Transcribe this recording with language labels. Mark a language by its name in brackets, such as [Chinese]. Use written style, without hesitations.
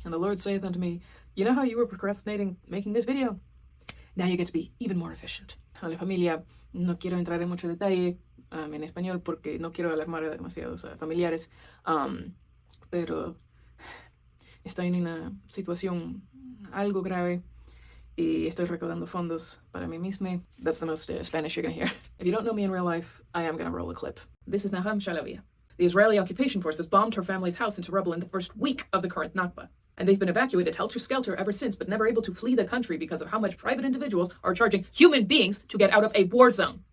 [English] And the Lord saith unto me, you know how you were procrastinating making this video? Now you get to be even more efficient. [Spanish] A la familia, no quiero entrar en mucho detalle en español porque no quiero alarmar a demasiados familiares, pero estoy en una situación algo grave y estoy recaudando fondos para mí misma. [English] That's the most Spanish you're gonna hear. If you don't know me in real life, I am gonna roll a clip. This is Nagham. The Israeli occupation forces bombed her family's house into rubble in the first week of the current Nakba. And they've been evacuated helter-skelter ever since, but never able to flee the country because of how much private individuals are charging human beings to get out of a war zone.